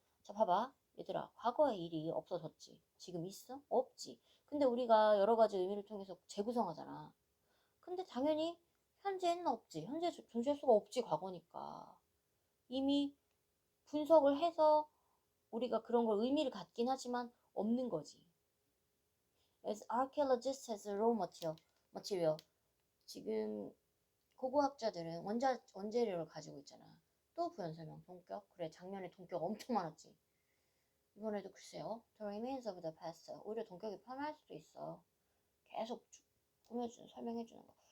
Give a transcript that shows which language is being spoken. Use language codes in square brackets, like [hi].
[ko] 자 봐봐 얘들아 과거의 일이 없어졌지 지금 있어? 없지. 근데 우리가 여러 가지 의미를 통해서 재구성하잖아. 근데 당연히 현재는 없지. 현재 존재할 수가 없지 과거니까. 이미 분석을 해서 우리가 그런 걸 의미를 갖긴 하지만 없는 거지. [en] As archaeologists as raw material. [ko] 지금 고고학자들은 원재료를 가지고 있잖아. 또 부연 설명 동격. 그래 작년에 동격 엄청 많았지. 이번에도 글쎄요. [en] The remains of the past. [ko] 오히려 동격이 편할 수도 있어. 계속 꾸며주는 설명해주는 거.